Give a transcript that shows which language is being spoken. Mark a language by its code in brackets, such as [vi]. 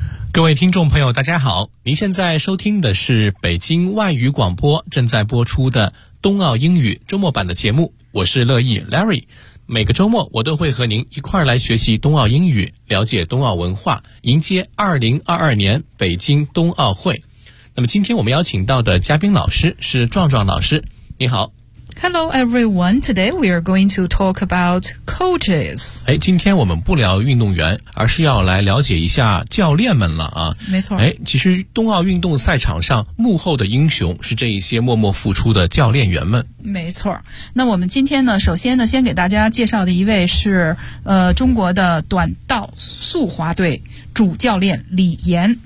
[zh] 各位听众朋友，大家好，您现在收听的是北京外语广播正在播出的冬奥英语周末版的节目，我是乐意 Larry。每个周末我都会和您一块来学习冬奥英语，了解冬奥文化，迎接2022年北京冬奥会。那么今天我们邀请到的嘉宾老师是壮壮老师，你好。 [en] Hello everyone, today we are going to talk about coaches. [zh] 哎，今天我们不聊运动员，而是要来了解一下教练们了啊。没错。哎，其实冬奥运动赛场上幕后的英雄是这一些默默付出的教练员们。没错。那我们今天呢，首先呢，先给大家介绍的一位是中国的短道速滑队主教练李岩。